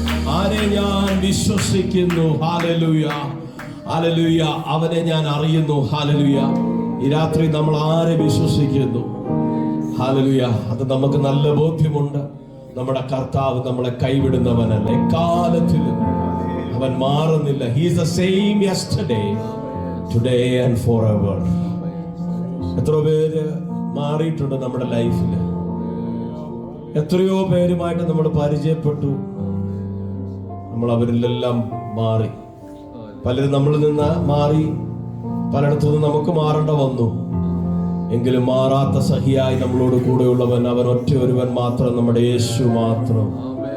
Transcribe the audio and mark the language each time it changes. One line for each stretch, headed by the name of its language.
Malayalam: ആരെ ഞാൻ വിശ്വസിക്കുന്നു. Hallelujah, hallelujah. അവനെ ഞാൻ അറിയുന്നു. ഹല്ലേലൂയ. ഈ രാത്രി നമ്മൾ ആരെ വിശ്വസിക്കുന്നു? ഹല്ലേലൂയ. അത് നമുക്ക് നല്ല ബോധ്യമുണ്ട്. നമ്മുടെ കർത്താവ് നമ്മളെ കൈവിടുന്നവനല്ല. എക്കാലത്തിലും അവൻ മാറുന്നില്ല.
English: He is the same yesterday, today and forever.
Malayalam: എത്ര പേര് മാറിയിട്ടുണ്ട് നമ്മുടെ ലൈഫിൽ? എത്രയോ പേരുമായിട്ട് നമ്മൾ പരിചയപ്പെട്ടു. നമ്മൾ അവരിലെല്ലാം മാറി. പലരും നമ്മളിൽ നിന്ന് മാറി, പലയിടത്തുനിന്ന് നമുക്ക് മാറേണ്ട വന്നു. എങ്കിലും മാറാത്ത സഹിയായി നമ്മളോട് കൂടെയുള്ളവൻ അവൻ ഒറ്റ ഒരുവൻ മാത്രം, നമ്മുടെ യേശു മാത്രം.